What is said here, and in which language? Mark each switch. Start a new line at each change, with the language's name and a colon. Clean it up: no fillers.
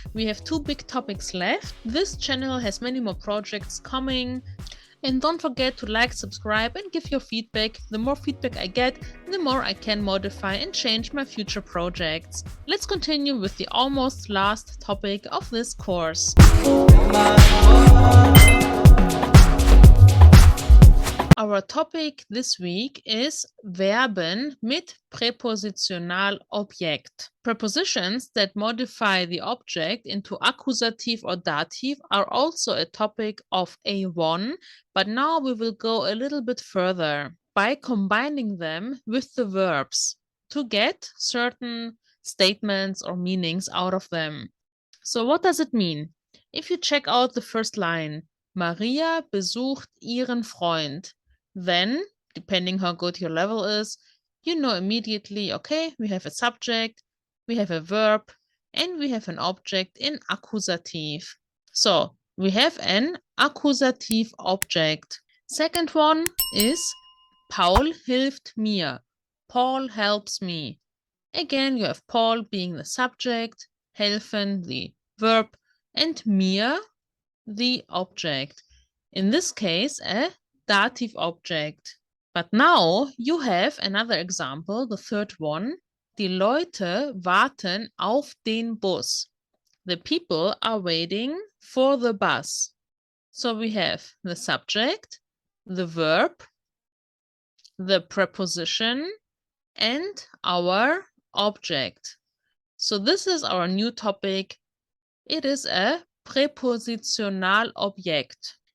English: We have 2 big topics left. This channel has many more projects coming. And don't forget to like, subscribe, and give your feedback. The more feedback I get, the more I can modify and change my future projects. Let's continue with the almost last topic of this course. Our topic this week is
German: Verben mit Präpositionalobjekt.
English: Prepositions that modify the object into accusative or dative are also a topic of A1, but now we will go a little bit further by combining them with the verbs to get certain statements or meanings out of them. So what does it mean? If you check out the first line,
German: Maria besucht ihren Freund,
English: then, depending how good your level is, you know immediately, okay, we have a subject, we have a verb, and we have an object in accusative. So, we have an accusative object. Second one is
German: Paul hilft mir.
English: Paul helps me. Again, you have Paul being the subject, helfen the verb, and mir the object. In this case, a dative object. But now you have another example, the third one.
German: Die Leute warten auf den Bus.
English: The people are waiting for the bus. So we have the subject, the verb, the preposition, and our object. So this is our new topic. It is a prepositional object.